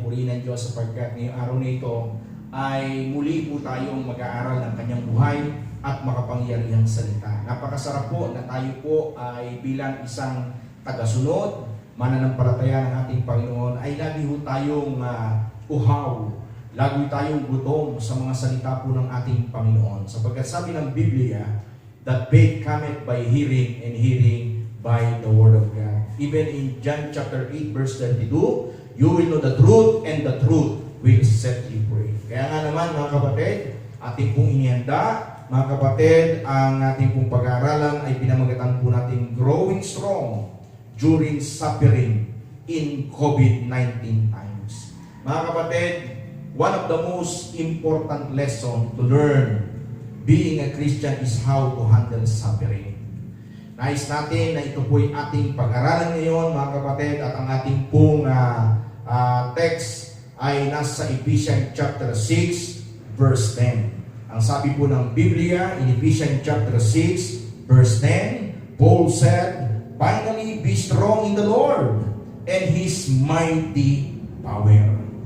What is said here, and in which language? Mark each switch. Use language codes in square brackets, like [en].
[tl] Purihin ng Diyos sapagkat ngayong araw na ito ay muli po tayong mag-aaral ng kanyang buhay at makapangyarihang salita. Napakasarap po na tayo po ay bilang isang tagasunod, mananampalataya ng ating Panginoon, ay lagi po tayong uhaw, lagi tayong gutom sa mga salita po ng ating Panginoon. Sapagkat sabi ng Biblia, [en] that faith cometh by hearing and hearing by the Word of God. Even in John chapter 8 verse 32, you will know the truth and the truth will set you free. [tl] Kaya nga naman mga kapatid, ating pong inihanda, mga kapatid, ang ating pong pag-aaralan ay pinamagatan po natin [en] growing strong during suffering in COVID-19 times. [tl] Mga kapatid, [en] one of the most important lesson to learn being a Christian is how to handle suffering. [tl] Nais natin na ito po'y ating pag-aralan ngayon mga kapatid, at ang ating pong text ay nasa Ephesians chapter 6 verse 10. Ang sabi po ng Biblia [en] in Ephesians chapter 6 verse 10, Paul said, "Finally be strong in the Lord and His mighty power."